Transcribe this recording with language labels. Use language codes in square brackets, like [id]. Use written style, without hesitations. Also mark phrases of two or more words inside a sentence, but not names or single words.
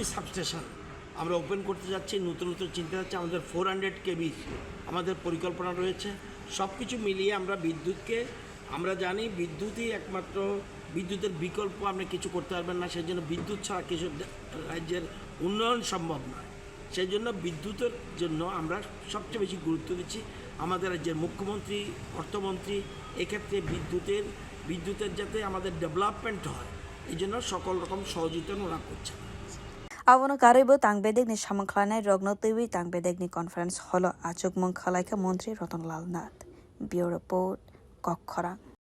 [bn] সাবস্টেশন আমরা ওপেন করতে যাচ্ছি নতুন নতুন চিন্তা যাচ্ছে আমাদের 400 কেবি আমাদের পরিকল্পনা রয়েছে সব কিছু মিলিয়ে আমরা বিদ্যুৎকে আমরা জানি বিদ্যুৎই একমাত্র বিদ্যুতের বিকল্প আপনি কিছু করতে পারবেন না সেই জন্য বিদ্যুৎ ছাড়া কিছু রাজ্যের উন্নয়ন সম্ভব নয় সেই জন্য বিদ্যুতের জন্য আমরা সবচেয়ে বেশি গুরুত্ব দিচ্ছি আমাদের রাজ্যের মুখ্যমন্ত্রী অর্থমন্ত্রী এক্ষেত্রে বিদ্যুতের যাতে আমাদের ডেভেলপমেন্ট হয় এই জন্য সকল রকম সহযোগিতা ওরা করছে [trp] Abono karaibo tangbedek ni samang khlainai rokno teiwi tangbedek ni conference holo achukmung khalaika Montri Ratanlal Nath. [en] Bureau Report [trp] Kokkhorang.